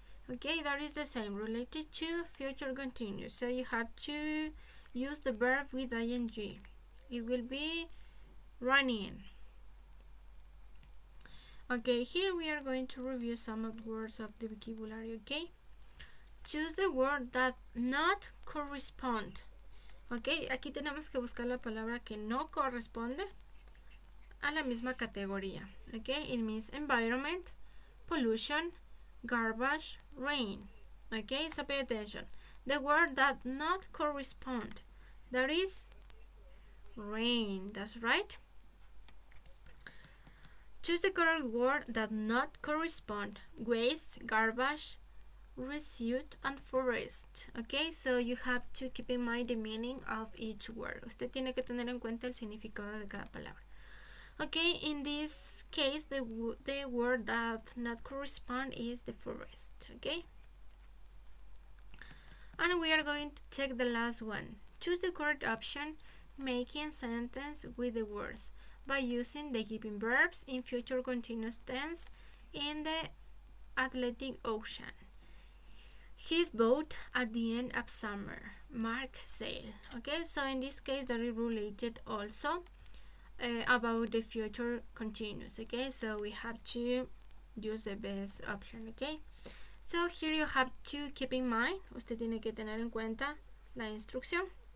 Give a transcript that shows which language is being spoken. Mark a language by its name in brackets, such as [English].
[English] Okay, that is the same, related to future continuous. So you have to use the verb with ing. It will be running. Okay, here we are going to review some of the words of the vocabulary, okay? Choose the word that not correspond. [Spanish] Ok, aquí tenemos que buscar la palabra que no corresponde a la misma categoría. [English] Ok, it means environment, pollution, garbage, rain. Ok, so pay attention. The word that not correspond, that is rain. That's right. Choose the correct word that not correspond. Waste, garbage, residue, and forest. Okay, so you have to keep in mind the meaning of each word. [Spanish] Usted tiene que tener en cuenta el significado de cada palabra. [English] Okay, in this case, the word that not correspond is the forest. Okay, and we are going to check the last one. Choose the correct option, making sentence with the words by using the given verbs in future continuous tense in the Atlantic Ocean. His boat at the end of summer. Mark sailed. Okay, so in this case that is related also about the future continuous. Okay, so we have to use the best option. Okay, so here you have to keep in mind, [Spanish] usted tiene que tener en cuenta la instrucción.